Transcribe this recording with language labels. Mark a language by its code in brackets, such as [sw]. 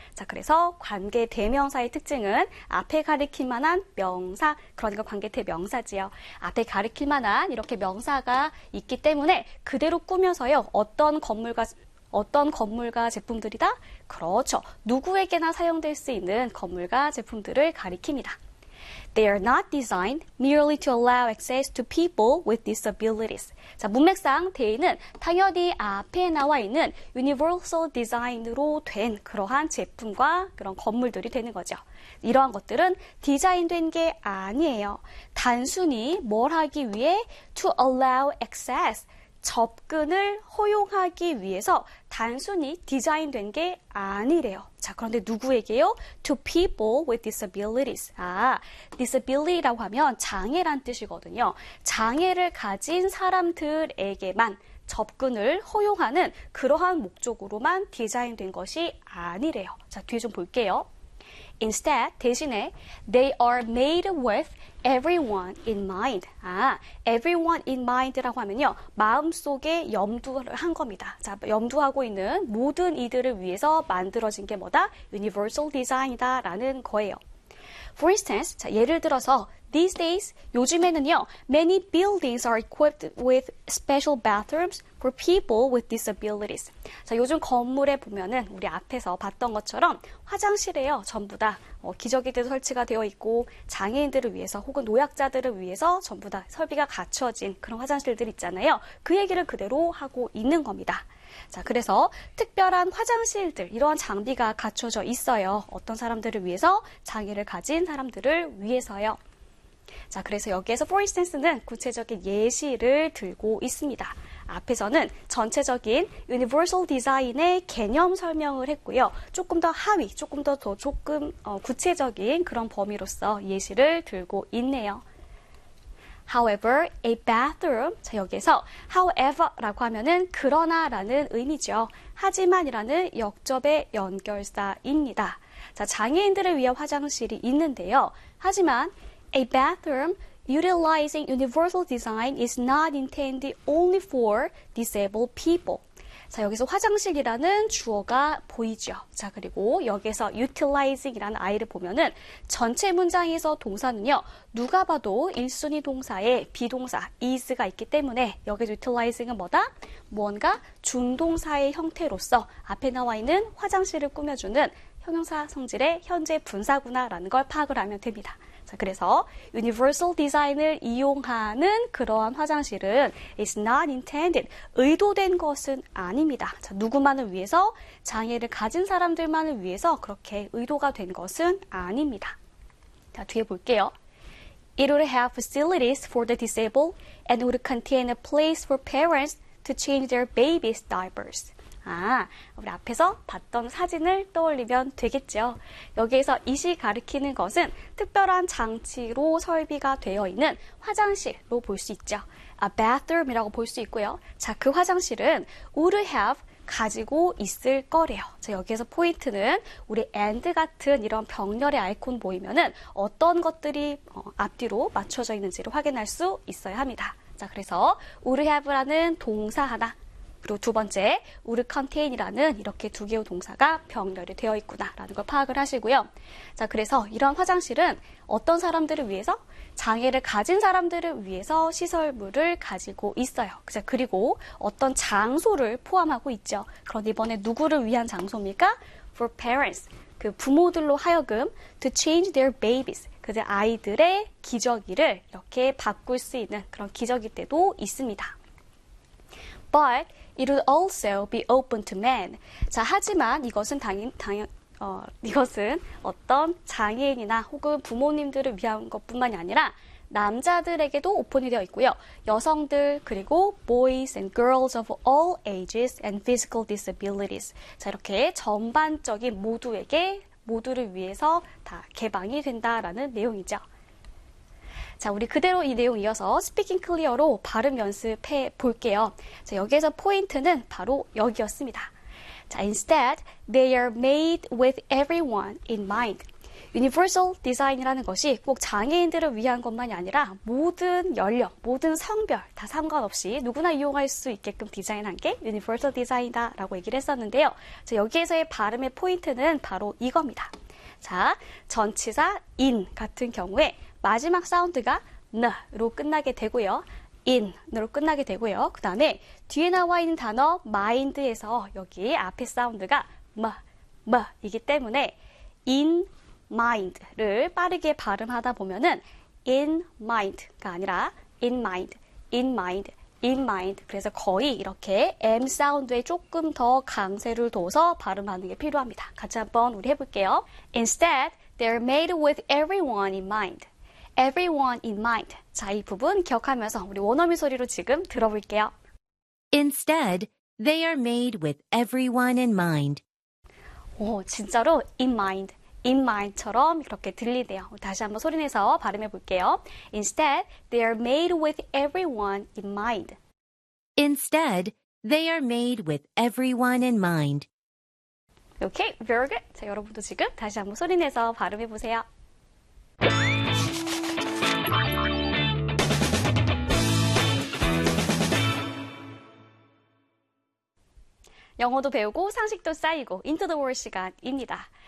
[ko] 자, 그래서 관계대명사의 특징은 앞에 가리킬 만한 명사, 그러니까 관계대명사지요. 앞에 가리킬 만한 이렇게 명사가 있기 때문에 그대로 꾸며서요. 어떤 건물과 제품들이다? 그렇죠. 누구에게나 사용될 수 있는 건물과 제품들을 가리킵니다. [en] They are not designed merely to allow access to people with disabilities. [ko] 자, 문맥상 대인은 당연히 앞에 나와 있는 universal design으로 된 그러한 제품과 그런 건물들이 되는 거죠. 이러한 것들은 디자인된 게 아니에요. 단순히 뭘 하기 위해 [en] to allow access, [ko] 접근을 허용하기 위해서 단순히 디자인된 게 아니래요. 자, 그런데 누구에게요? [en] To people with disabilities. [ko] 아, disability라고 하면 장애란 뜻이거든요. 장애를 가진 사람들에게만 접근을 허용하는 그러한 목적으로만 디자인된 것이 아니래요. 자, 뒤에 좀 볼게요. [en] Instead, [ko] 대신에 [en] they are made with everyone in mind. [ko] 아, [en] everyone in mind [ko] 라고 하면요. 마음속에 염두를 한 겁니다. 자, 염두하고 있는 모든 이들을 위해서 만들어진 게 뭐다? Universal design이다 라는 거예요. [en] For instance, [ko] 자, 예를 들어서 [en] these days, [ko] 요즘에는요. [en] Many buildings are equipped with special bathrooms for people with disabilities. [ko] 자, 요즘 건물에 보면은 우리 앞에서 봤던 것처럼 화장실에요. 전부 다 기저귀들 설치가 되어 있고 장애인들을 위해서 혹은 노약자들을 위해서 전부 다 설비가 갖춰진 그런 화장실들 있잖아요. 그 얘기를 그대로 하고 있는 겁니다. 자, 그래서 특별한 화장실들, 이러한 장비가 갖춰져 있어요. 어떤 사람들을 위해서? 장애를 가진 사람들을 위해서요. 자, 그래서 여기에서 for instance는 구체적인 예시를 들고 있습니다. 앞에서는 전체적인 universal design의 개념 설명을 했고요. 조금 더 하위, 조금 더 구체적인 그런 범위로서 예시를 들고 있네요. [en] However, a bathroom, [ko] 자, 여기에서 however라고 하면은 그러나 라는 의미죠. 하지만이라는 역접의 연결사입니다. 자, 장애인들을 위한 화장실이 있는데요. 하지만 [en] a bathroom utilizing universal design is not intended only for disabled people. [ko] 자, 여기서 화장실이라는 주어가 보이죠. 자, 그리고 여기서 utilizing이라는 아이를 보면은 전체 문장에서 동사는요. 누가 봐도 1순위 동사에 비동사 is가 있기 때문에 여기서 utilizing은 뭐다? 무언가 준동사의 형태로서 앞에 나와 있는 화장실을 꾸며주는 형용사 성질의 현재 분사구나라는 걸 파악을 하면 됩니다. 자, 그래서 universal design을 이용하는 그러한 화장실은 [en] is not intended, [ko] 의도된 것은 아닙니다. 자, 누구만을 위해서, 장애를 가진 사람들만을 위해서 그렇게 의도가 된 것은 아닙니다. 자, 뒤에 볼게요. [en] It would have facilities for the disabled and would contain a place for parents to change their baby's diapers. [ko] 아, 우리 앞에서 봤던 사진을 떠올리면 되겠죠. 여기에서 이시 가리키는 것은 특별한 장치로 설비가 되어 있는 화장실로 볼 수 있죠. A bathroom이라고 볼 수 있고요. 자, 그 화장실은 [en] would have [ko] 가지고 있을 거래요. 자, 여기에서 포인트는 우리 and 같은 이런 병렬의 아이콘 보이면은 어떤 것들이 앞뒤로 맞춰져 있는지를 확인할 수 있어야 합니다. 자, 그래서 우르헤브라는 동사 하나, 그리고 두 번째 우르컨테인이라는 이렇게 두 개의 동사가 병렬이 되어 있구나라는 걸 파악을 하시고요. 자, 그래서 이런 화장실은 어떤 사람들을 위해서? 장애를 가진 사람들을 위해서 시설물을 가지고 있어요. 자, 그리고 어떤 장소를 포함하고 있죠. 그런데 이번에 누구를 위한 장소입니까? [en] For parents. [ko] 그 부모들로 하여금 [en] to change their babies. [ko] 그 아이들의 기저귀를 이렇게 바꿀 수 있는 그런 기저귀 때도 있습니다. [en] But it would also be open to men. [ko] 자, 하지만 이것은 이것은 어떤 장애인이나 혹은 부모님들을 위한 것뿐만이 아니라 남자들에게도 오픈이 되어 있고요. 여성들, 그리고 [en] boys and girls of all ages and physical disabilities. [ko] 자, 이렇게 전반적인 모두를 위해서 다 개방이 된다라는 내용이죠. 자, 우리 그대로 이 내용 이어서 스피킹 클리어로 발음 연습해 볼게요. 자, 여기에서 포인트는 바로 여기였습니다. 자, [en] instead, they are made with everyone in mind. [ko] Universal design이라는 것이 꼭 장애인들을 위한 것만이 아니라 모든 연령, 모든 성별 다 상관없이 누구나 이용할 수 있게끔 디자인한 게 Universal design이다라고 얘기를 했었는데요. 자, 여기에서의 발음의 포인트는 바로 이겁니다. 자, 전치사 in 같은 경우에 마지막 사운드가 n으로 끝나게 되고요. in으로 끝나게 되고요. 그 다음에 뒤에 나와 있는 단어 mind에서 여기 앞에 사운드가 m이기 때문에 in mind를 빠르게 발음하다 보면은 in mind가 아니라 in mind, in mind, in mind. 그래서 거의 이렇게 m 사운드에 조금 더 강세를 둬서 발음하는 게 필요합니다. 같이 한번 우리 해볼게요. [en] Instead, they're made with everyone in mind. Everyone in mind. [ko] 자, 이 부분 기억하면서 우리 원어민 소리로 지금 들어볼게요. [en] Instead, they are made with everyone in mind. [ko] 오, 진짜로 in mind처럼 이렇게 들리네요. 다시 한번 소리 내서 발음해 볼게요. [en] Instead, they are made with everyone in mind. Instead, they are made with everyone in mind. Okay, very good. [ko] 자, 여러분도 지금 다시 한번 소리 내서 발음해 보세요. 영어도 배우고 상식도 쌓이고 Into the World 시간입니다.